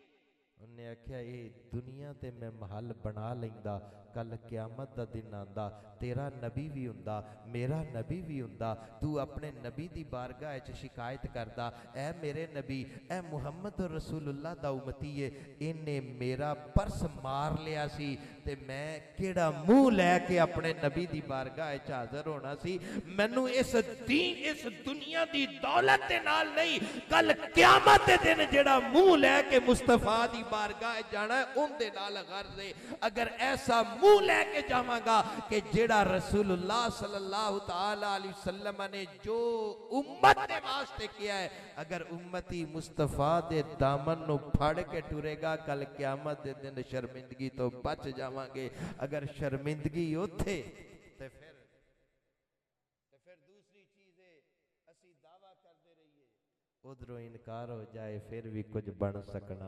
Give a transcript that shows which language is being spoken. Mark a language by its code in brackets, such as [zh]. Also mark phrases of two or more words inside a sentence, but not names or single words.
[pa] ਉਨ੍ਹੇਂ ਆਖਿਆ ਯੇ ਦੁਨੀਆ ਤੇ ਮੈਂ ਮਹਿਲ ਬਣਾ ਲੈਂਦਾ, ਕੱਲ੍ਹ ਕਯਾਮਤ ਦਾ ਦਿਨ ਆਂਦਾ, ਤੇਰਾ ਨਬੀ ਭੀ ਹੁੰਦਾ, ਮੇਰਾ ਨਬੀ ਭੀ ਹੁੰਦਾ, ਤੂ ਅਪਣੇ ਨਬੀ ਦੀ ਬਾਰਗਾਹ ਚ ਸ਼ਿਕਾਇਤ ਕਰਦਾ, ਐ ਮੇਰੇ ਨਬੀ, ਐ ਮੁਹੰਮਦ ਰਸੂਲੁੱਲਾਹ ਦਾ ਉੱਮਤੀ ਹੈ, ਇਨ੍ਹੇਂ ਮੇਰਾ ਪਰਸ ਮਾਰ ਲਿਆ ਸੀ ਤੇ ਮੈਂ ਕਿਹੜਾ ਮੂੰਹ ਲੈਕੇ ਅਪਣੇ ਨਬੀ ਦੀ ਬਾਰਗਾਹ ਚ ਹਾਜ਼ਰ ਹੋਣਾ ਸੀ? ਮੈਨੂੰ ਇਸ ਦੁਨੀਆ ਦੀ ਦੌਲਤ ਦੇ ਨਾਲ ਨਹੀਂ, ਕੱਲ੍ਹ ਕਯਾਮਤ ਦੇ ਦਿਨ ਜਿਹੜਾ ਮੂੰਹ ਲੈਕੇ ਮੁਸਤਫ਼ਾ ਦੀ ਬਾਰਗਾਹ ਜਾਣਾ ਹੈ ਉਨਦੇ ਨਾਲ ਗਰਜ਼ ਹੈ। ਅਗਰ ਐਸਾ ਮੂੰਹ ਲੇਕੇ ਜਾਵਾਂਗਾ ਕਿ ਜਿਹੜਾ ਰਸੂਲੁੱਲਾਹ [ar] صلى الله تعالى عليه وسلم [pa] ਨੇ ਜੋ ਉੱਮਤ ਦੇ ਵਾਸਤੇ ਕੀਤਾ ਹੈ, ਅਗਰ ਉੱਮਤੀ ਮੁਸਤਫ਼ਾ ਦੇ ਦਾਮਨ ਨੂੰ ਫੜ ਕੇ ਟੁਰੇਗਾ, ਕੱਲ੍ਹ ਕਯਾਮਤ ਦੇ ਦਿਨ ਸ਼ਰਮਿੰਦਗੀ ਤੋਂ ਬਚ ਜਾਵਾਂਗੇ। ਅਗਰ ਸ਼ਰਮਿੰਦਗੀ ਉੱਥੇ ਤੇ ਫਿਰ ਦੂਸਰੀ ਚੀਜ਼ ਹੈ, ਅਸੀ ਦਾਅਵਾ ਕਰਤੇ ਰਹੀਏ, ਉਧਰੋਂ ਇਨਕਾਰ ਹੋ ਜਾਏ, ਫਿਰ ਭੀ ਕੁਝ ਬਣ ਸਕਣਾ।